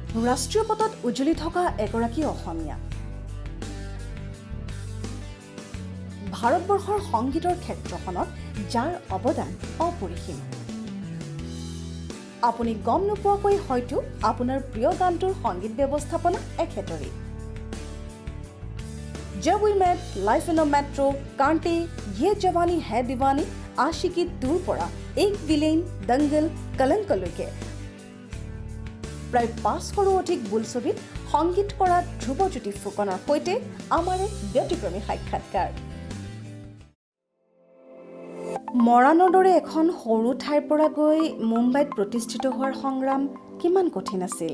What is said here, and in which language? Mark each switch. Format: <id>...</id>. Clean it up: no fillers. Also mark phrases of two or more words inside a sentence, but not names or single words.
<as>ৰাষ্ট্ৰীয় পটত উজ্বলি থকা এগৰাকী অসমীয়া ভাৰতবৰ্ষৰ সংগীতৰ ক্ষেত্ৰখনত যাৰ অৱদান অপৰিসীম। আপুনি গম নোপোৱাকৈ হয়তো আপোনাৰ প্ৰিয় গানটোৰ সংগীত ব্যৱস্থাপনা একেদৰে। जब वी मेट, लाइफ इन अ मेट्रो, कांटे, ये जवानी है दीवानी, आशिकी दूर পৰা, एक विलेन, दंगल, कलंकলৈকে প্ৰায় 500ৰো অধিক বোলছবিত সংগীত কৰা ধ্ৰুৱজ্যোতি ফুকনৰ সৈতে আমাৰ এক ব্যতিক্ৰমী সাক্ষাৎকাৰ। মৰাণৰ দৰে এখন সৰু ঠাইৰ পৰা গৈ মুম্বাইত প্ৰতিষ্ঠিত হোৱাৰ সংগ্ৰাম কিমান কঠিন আছিল?</as>